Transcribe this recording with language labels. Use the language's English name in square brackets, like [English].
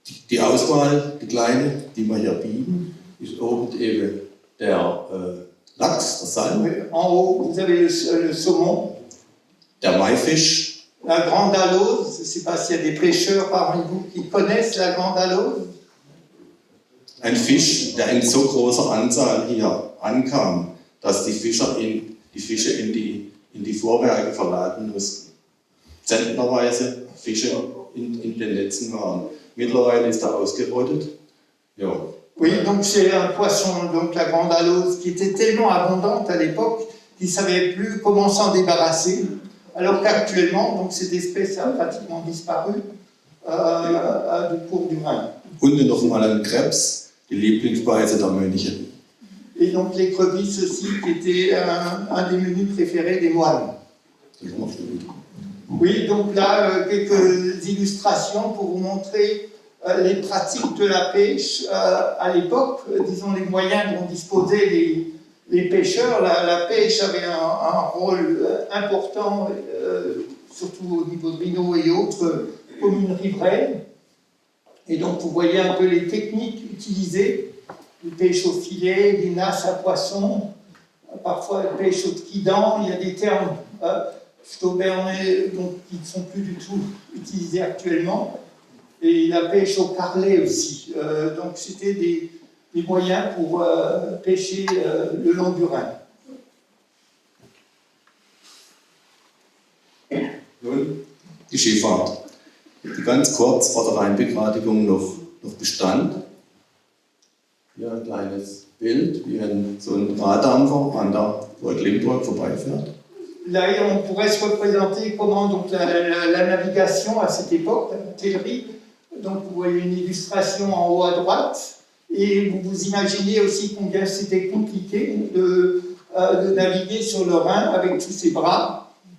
[German] Die Auswahl, die kleine, die wir hier bieten, ist oben eben der Lachs, der Salm, [French] En haut, vous avez le saumon, [German] der Maifisch, [French] la grande alose. Je ne sais pas s'il y a des pêcheurs parmi vous qui connaissent la grande alose. [German] ein Fisch, der in so großer Anzahl hier ankam, dass die Fischer die Fische in die Vorwerke verladen mussten. Zentnerweise Fische in den Netzen waren. Mittlerweile ist er ausgerottet. Ja. [French] Oui, donc c'est un poisson, donc la grande alose, qui était tellement abondante à l'époque qu'ils ne savaient plus comment s'en débarrasser, alors qu'actuellement, donc cette espèce a pratiquement disparu du cours du Rhin. [German] Und noch mal ein Krebs, die Lieblingsspeise der Mönche. [French] Et donc l'écrevisse aussi, qui était un des menus préférés des moines. [German] Das machst du gut. [French] Oui, donc là, quelques illustrations pour vous montrer les pratiques de la pêche à l'époque, disons les moyens dont disposaient les pêcheurs. La pêche avait un rôle important, surtout au niveau de Rhino et autres communes riveraines. Et donc vous voyez un peu les techniques utilisées, les pêches au filet, les nasses à poissons, parfois la pêche au trident. Il y a des termes Staubernais donc, qui ne sont plus du tout utilisés actuellement. Et la pêche au carlet aussi. Donc c'était des moyens pour pêcher le long du Rhin. [German] Nun, die Schifffahrt, die ganz kurz vor der Rheinbegradigung noch bestand. Hier ein kleines Bild, wie so ein Raddampfer an der Burg Limburg vorbeifährt. [French] Là, on pourrait se représenter comment donc, la navigation à cette époque, la hotellerie. Donc vous voyez une illustration en haut à droite, et vous vous imaginez aussi combien c'était compliqué de naviguer sur le Rhin avec tous ces bras.